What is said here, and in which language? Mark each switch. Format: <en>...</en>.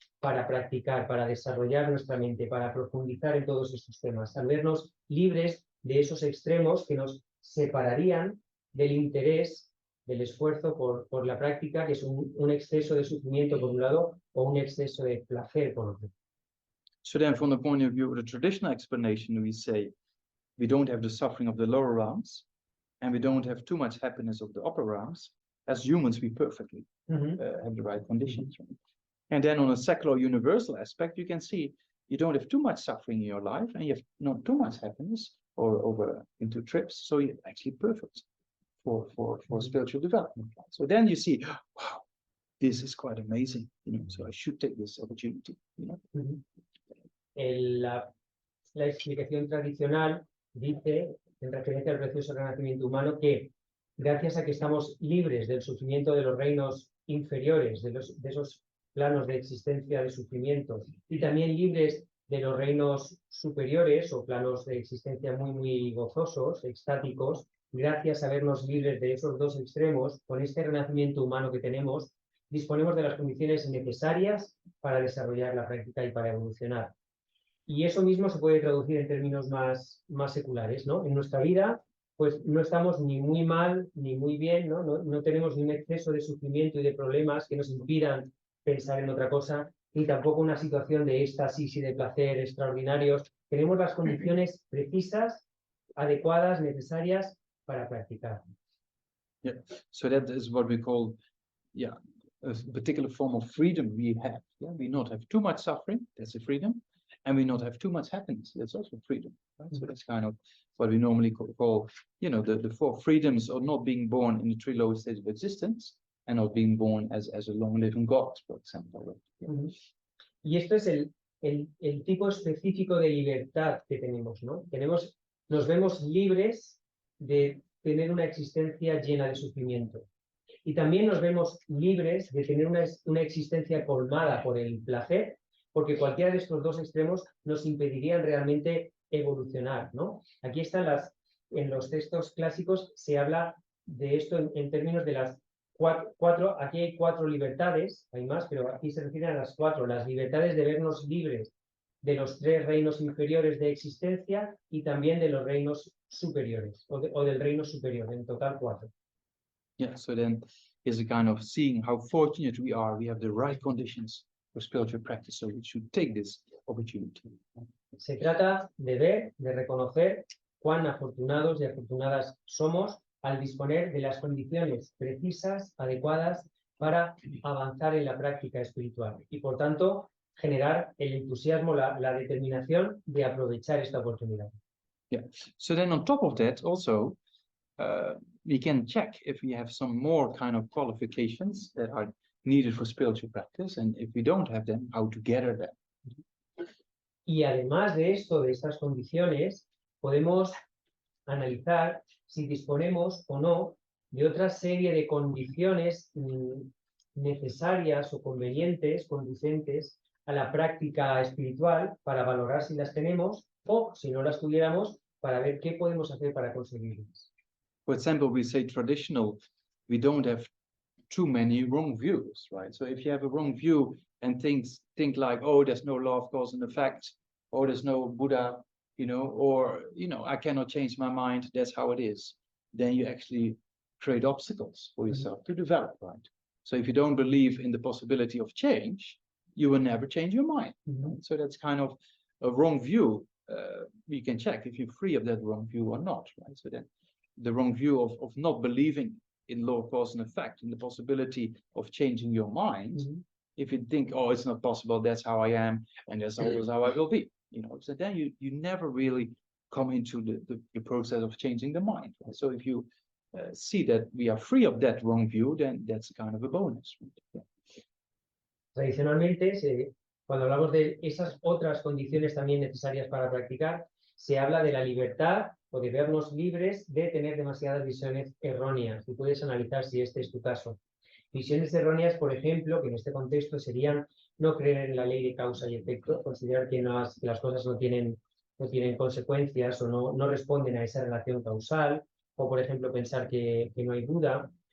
<es>para practicar, para desarrollar nuestra mente, para profundizar en todos estos temas, al vernos libres de esos extremos que nos separarían del interés, del esfuerzo por la práctica, que es un exceso de sufrimiento por un lado o un exceso de placer por otro.</es> <en>So then from the point of view of the traditional explanation, we say we don't have the suffering of the lower realms and we don't have too much happiness of the upper realms. As humans, we perfectly have the right conditions. Right? And then on a secular universal aspect, you can see you don't have too much suffering in your life and you have not too much happiness or over into trips. So you're actually perfect for spiritual development. Right? So then you see, wow, this is quite amazing. You know, so I should take this opportunity. You know.</en> <es>La explicación tradicional dice, en referencia al precioso renacimiento humano, que gracias a que estamos libres del sufrimiento de los reinos inferiores, de esos planos de existencia de sufrimientos, y también libres de los reinos superiores o planos de existencia muy, muy gozosos, extáticos, gracias a vernos libres de esos dos extremos, con este renacimiento humano que tenemos, disponemos de las condiciones necesarias para desarrollar la práctica y para evolucionar. Y eso mismo se puede traducir en términos más seculares, ¿no? En nuestra vida, pues no estamos ni muy mal ni muy bien, ¿no? No tenemos ni un exceso de sufrimiento y de problemas que nos impidan pensar en otra cosa, ni tampoco una situación de éxtasis y de placer extraordinarios. Tenemos las condiciones precisas, adecuadas, necesarias para practicar.</es> <en>Yeah, so that is what we call, yeah, a particular form of freedom we have. Yeah, we not have too much suffering, that's a freedom, and we not have too much happiness, that's also freedom. Right? So that's kind of what we normally call, you know, the four freedoms of not being born in the three lowest states of existence and not being born as a long-living God, for example. Yeah.</en> <es>Y esto es el tipo específico de libertad que tenemos, ¿no? Nos vemos libres de tener una existencia llena de sufrimiento. Y también nos vemos libres de tener una existencia colmada por el placer, porque cualquiera de estos dos extremos nos impedirían realmente evolucionar, ¿no? Aquí están en los textos clásicos se habla de esto en términos de las cuatro, aquí hay 4 libertades, hay más, pero aquí se refieren a las 4, las libertades de vernos libres de los 3 reinos inferiores de existencia y también de los reinos superiores, o del reino superior, en total 4.</es> <en>Yeah, so then is a kind of seeing how fortunate we are. We have the right conditions for spiritual practice, so we should take this opportunity.</en> <es>Se trata de ver, de reconocer cuán afortunados y afortunadas somos al disponer de las condiciones precisas, adecuadas para avanzar en la práctica espiritual y, por tanto, generar el entusiasmo, la determinación de aprovechar esta oportunidad. Yeah.</es> <en>So then on top of that, also, we can check if we have some more kind of qualifications that are needed for spiritual practice, and if we don't have them, how to gather them.</en> <es>Y además de esto, de estas condiciones, podemos analizar si disponemos o no de otra serie de condiciones necesarias o convenientes, conducentes a la práctica espiritual para valorar si las tenemos o, si no las tuviéramos, para ver qué podemos hacer para conseguirlas.</es> <en>For example, we say traditional, we don't have too many wrong views, right? So if you have a wrong view and think like, oh, there's no law of cause and effect, or there's no Buddha, you know, or, you know, I cannot change my mind, that's how it is, then you actually create obstacles for yourself to develop, right? So if you don't believe in the possibility of change, you will never change your mind. Right? So that's kind of a wrong view. You can check if you're free of that wrong view or not, right? So then the wrong view of not believing in law of cause and effect, in the possibility of changing your mind. If you think, oh, it's not possible, that's how I am, and that's always how I will be, you know, so then you never really come into the process of changing the mind. Right? So if you see that we are free of that wrong view, then that's kind of a bonus. Yeah.</en> <es>Tradicionalmente, cuando hablamos de esas otras condiciones también necesarias para practicar, se habla de la libertad o de vernos libres de tener demasiadas visiones erróneas. Y puedes analizar si este es tu caso. Visiones erróneas, por ejemplo, que en este contexto serían no creer en la ley de causa y efecto, considerar que las cosas no tienen consecuencias o no responden a esa relación causal, o por ejemplo pensar que no hay duda,</es>